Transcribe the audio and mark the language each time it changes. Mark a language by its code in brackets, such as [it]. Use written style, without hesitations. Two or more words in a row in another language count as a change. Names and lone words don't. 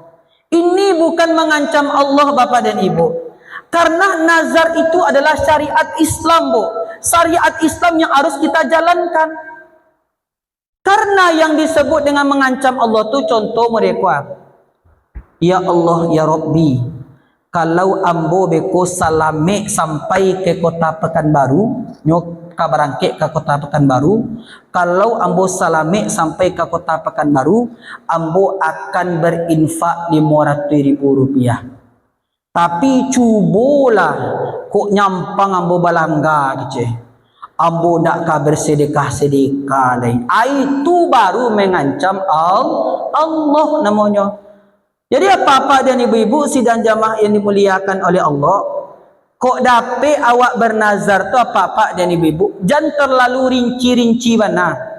[id] Ini bukan mengancam Allah, Bapak dan Ibu. Karena nazar itu adalah syariat Islam, bu. Syariat Islam yang harus kita jalankan. Karena yang disebut dengan mengancam Allah tu contoh mereka. [ar] يا الله يا ربي, [min] kalau ambo beko salame sampai ke kota Pekanbaru, nyok kabarangke ke kota Pekanbaru, kalau ambo salame sampai ke kota Pekanbaru, ambo akan berinfak 500.000 rupiah. Tapi cubolah kok nyampang ambo balangga gitu. Ambo nak ka bersedekah-sedekah lain. [id] Itu baru mengancam Allah namanya. Jadi apa-apa dan ibu-ibu sidang jamaah yang dimuliakan oleh Allah, [min] kok dapat awak bernazar tu [id] apa-apa dan ibu-ibu, jangan terlalu rinci-rinci mana.